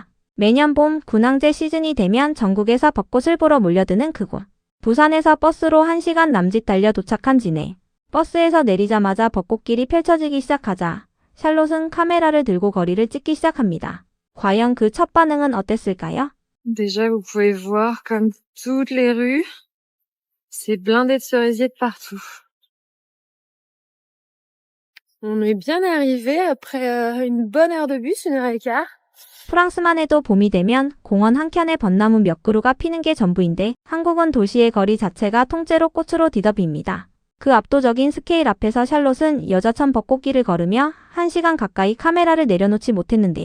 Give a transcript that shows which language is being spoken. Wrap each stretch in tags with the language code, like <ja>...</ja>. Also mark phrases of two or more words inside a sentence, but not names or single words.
<ko>매년 봄 군항제 시즌이 되면 전국에서 벚꽃을 보러 몰려드는 그곳. 부산에서 버스로 1시간 남짓 달려 도착한 진해. 버스에서 내리자마자 벚꽃길이 펼쳐지기 시작하자 샬롯은 카메라를 들고 거리를 찍기 시작합니다. 과연 그 첫 반응은 어땠을까요?</ko> <fr>Déjà, vous pouvez voir comme toutes les rues, c'est blindé de cerisiers de partout. On est bien arrivé après une bonne heure de bus, 1h15.</fr> <ko>프랑스만 해도 봄이 되면 공원 한켠에 벚나무 몇 그루가 피는 게 전부인데 한국은 도시의 거리 자체가 통째로 꽃으로 뒤덮입니다. 그 압도적인 스케일 앞에서 샬롯은 여자천 벚꽃길을 걸으며 1시간 가까이 카메라를 내려놓지 못했는데요.</ko>